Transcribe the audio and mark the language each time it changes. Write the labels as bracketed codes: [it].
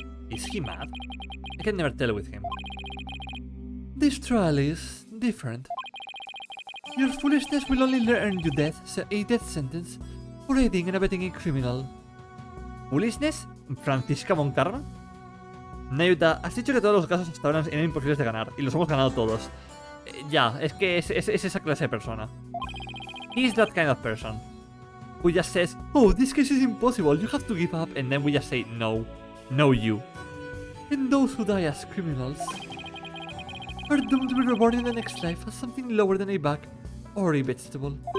[en] Is he mad? I can never tell with him. This trial is different. Your foolishness will only earn you a death sentence for aiding and abetting a criminal. ¿Foolishness? ¿Francisca Moncarra? [es] Nayuta, has dicho que todos los casos hasta ahora eran imposibles de ganar, y los hemos ganado todos. Ya, es que es esa clase de persona. [en] He's that kind of person. Who just says, oh, this case is impossible, you have to give up, and then we just say, no. No you. And those who die as criminals are doomed to be reborn in the next life as something lower than a bug or a vegetable.